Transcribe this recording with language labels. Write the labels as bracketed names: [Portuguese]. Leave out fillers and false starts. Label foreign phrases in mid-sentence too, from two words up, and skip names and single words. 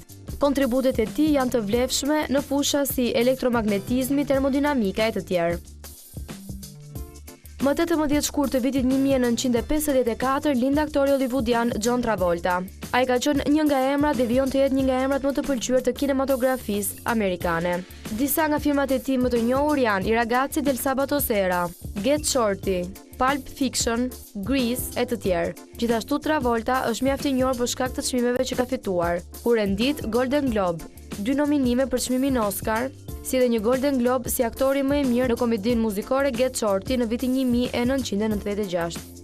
[Albanian] Kontributet e tij janë të vlefshme në fusha si elektromagnetizmi, termodinamika e të tjerë. Më 18 shkurt të vitit 1954 lind aktori hollywoodian John Travolta. Ai ka qenë një nga emrat dhe vijon të jetë një nga emrat më të pëlqyer të kinematografisë amerikane. Disa nga filmat e tij më të njohur janë I ragazzi del sabato sera, Get Shorty, Pulp Fiction, Grease e të tjerë. Gjithashtu Travolta është mjaft I njohur për shkak të çmimeve që ka fituar, kur e ndit Golden Globe, 2 nominime për çmimin Oscar, si dhe një Golden Globe si aktori më I mirë në komedinë muzikore Get Shorty në vitin 1996.